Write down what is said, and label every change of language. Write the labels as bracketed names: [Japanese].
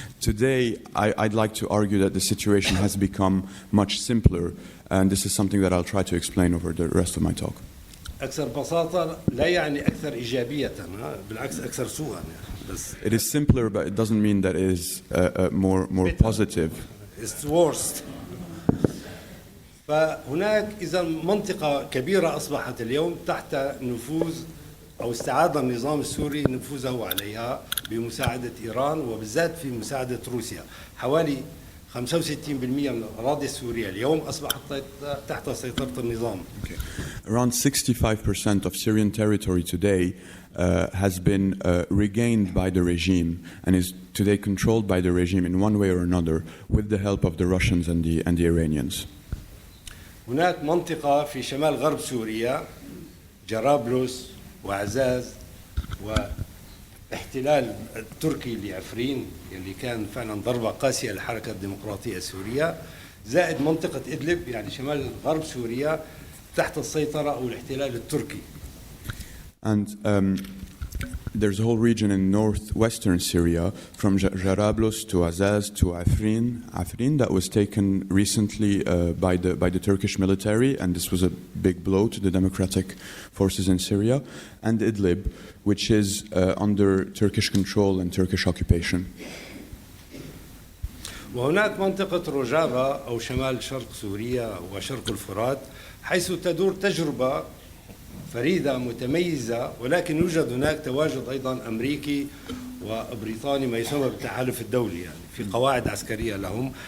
[English] Today, I'd like to argue that the situation has become much simpler, and this is something that I'll try to explain over the rest of my talk. [Arabic] أكثر بساطة لا يعني أكثر إيجابية، بالعكس أكثر سوءا. [English] It is simpler, but it doesn't mean that it is more positive. It's worse. [Arabic] فهناك إذا منطقة كبيرة أصبحت اليوم تحت نفوذ أو استعاد النظام السوري نفوذه عليها بمساعدة إيران وبالذات في مساعدة روسيا. حوالي 65% من الأراضي السورية اليوم أصبحت تحت سيطرة النظام. [English] Okay. Around 65% of Syrian territory today has been regained by the regime and is today controlled by the regime in one way or another with the help of the Russians and the Iranians. [Arabic] هناك منطقة في شمال غرب سوريا جرابلس وعزاز واحتلال التركي لعفرين اللي كان فعلا ضربة قاسية للحركة الديمقراطية السورية، زائد منطقة إدلب يعني شمال غرب سوريا تحت السيطرة أو الاحتلال التركي. [English] And there's a whole region in northwestern Syria from Jarablus to Azaz to Afrin that was taken recently by the Turkish military, and this was a big blow to the democratic forces in Syria, and Idlib, which is under Turkish control and Turkish occupation. [Arabic] وهناك منطقة روجافا أو شمال شرق سوريا وشرق الفرات حيث تدور تجربة فريدة متميزة، ولكن يوجد هناك تواجد أيضا أمريكي وبريطاني ما يسمى بالتحالف الدولي، يعني في قواعد عسكرية لهم.